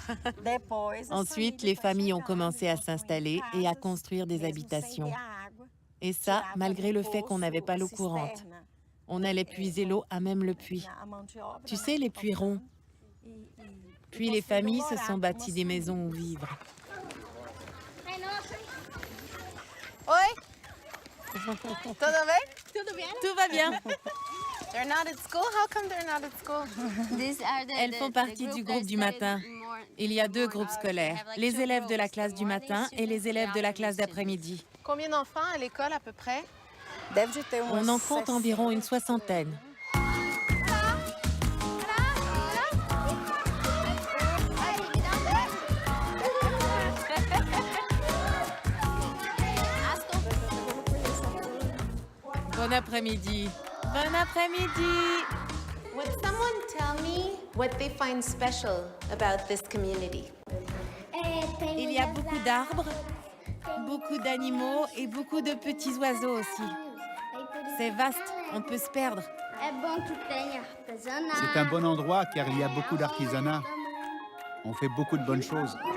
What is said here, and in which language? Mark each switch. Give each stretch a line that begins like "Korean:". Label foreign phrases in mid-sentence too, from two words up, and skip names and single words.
French: Ensuite, les familles ont commencé à s'installer et à construire des habitations. Et ça, malgré le fait qu'on n'avait pas l'eau courante. On allait puiser l'eau à même le puits. Tu sais, les puits ronds. Puis les familles se sont bâties des maisons où vivre.
Portuguese: Oi! Tudo bem? Tudo bien?
French: Tout va bien.
English: They're not at school? How come they're not at school?
French: Elles font partie du groupe du matin. Il y a 2 groupes scolaires, les élèves de la classe du matin et les élèves de la classe d'après-midi. Combien d'enfants à l'école à peu près? On en compte environ une 60aine. Bon après-midi. Bon après-midi.
English: Would someone tell me what they find special about this community?
French: Il y a beaucoup d'arbres, beaucoup d'animaux et beaucoup de petits oiseaux aussi. C'est vaste, on peut se perdre. C'est un bon endroit car il y a beaucoup d'artisanat. On fait beaucoup de bonnes choses.